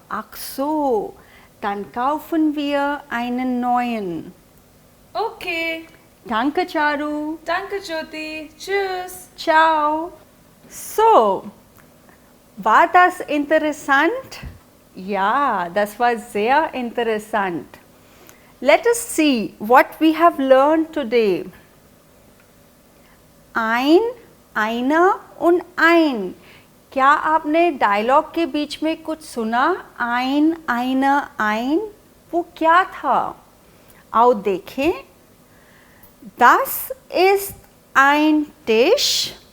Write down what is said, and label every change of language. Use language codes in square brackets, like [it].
[de] Ach so, dann kaufen wir einen neuen. okay. Danke, Charu. Danke, Jyoti. Tschüss. Ciao. So, war das interessant? Ja, das war sehr interessant. [en] Let us see what we have learned today. [de] ein, einer und ein. [hi] क्या आपने dialogue के बीच में कुछ सुना? [de] ein, einer, ein. [hi] वो क्या था? आओ देखें. [de] Das ist ein Tisch.